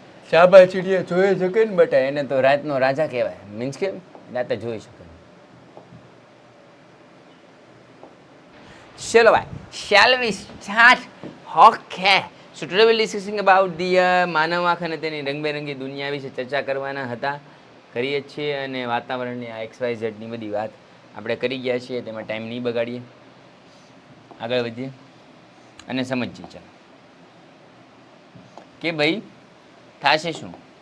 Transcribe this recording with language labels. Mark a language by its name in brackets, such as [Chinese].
[Gujarati] શાબા ચીડિયા જોઈ શકે ને બેટા, એને તો રાતનો રાજા કહેવાય. મીન્સ કે રાતે જોઈ શકે. ચલો ભાઈ, [English] shall we start? Okay. So today we'll discussing about the [Gujarati] માનવ આંખ અને તેની રંગબેરંગી દુનિયા વિશે ચર્ચા કરવાના હતા. કરીએ જ છીએ અને વાતાવરણની આ XYZ ની બધી વાત આપણે કરી ગયા છીએ, તેમાં ટાઈમ નહીં બગાડીએ, આગળ વધીએ અને સમજીએ. ચાલો કે ભાઈ થશે શું?